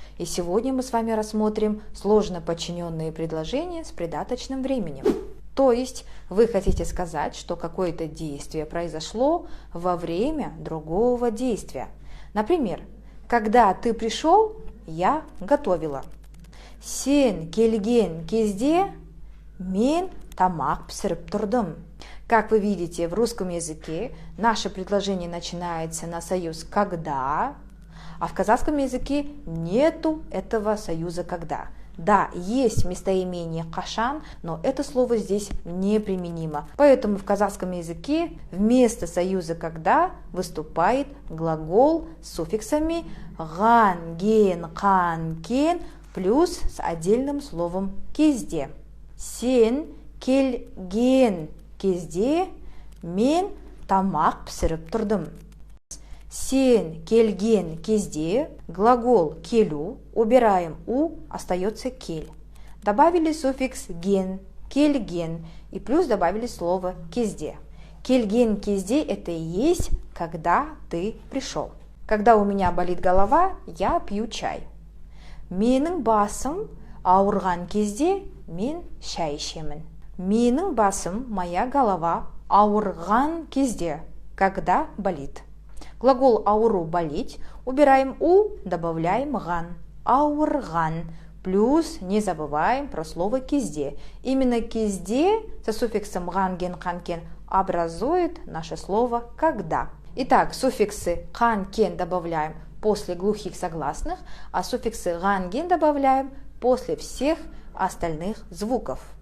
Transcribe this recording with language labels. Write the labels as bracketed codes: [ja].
[ru] И сегодня мы с вами рассмотрим сложно подчиненные предложения с придаточным временем. То есть вы хотите сказать, что какое-то действие произошло во время другого действия. Например, когда ты пришел, я готовила. [kk] Сен келген кезде мен тамақ пісіріп тұрдым. [ru] Как вы видите, в русском языке наше предложение начинается на союз «когда», а в казахском языке нету этого союза «когда». Да, есть местоимение «кашан», но это слово здесь неприменимо. Поэтому в казахском языке вместо союза «когда» выступает глагол с суффиксами «ган», «ген», «қан», «кен» плюс с отдельным словом «кезде». [kk] Сен келген кезде мен тамақ пісіріп тұрдым. Сен келген кезде [ru] глагол [kk] келу, [ru] убираем у, остается [kk] кель. [ru] Добавили суффикс ген, кельген и плюс добавили слово кезде. [kk] Кельген кезде [ru] это и есть когда ты пришел. Когда у меня болит голова, я пью чай. [kk] Менің басым ауырған кезде мен шай ішемін. Менің басым, [ru] моя голова, [kk] ауырған кезде, [ru] когда болит. Глагол ауру болеть, убираем у, добавляем ган. Ауырган. Плюс не забываем про слово кезде. Именно кезде со суффиксом ган, ген, қан, кен образует наше слово когда. Итак, суффиксы кан, кен добавляем после глухих согласных, а суффиксы ган, ген добавляем после всех остальных звуков.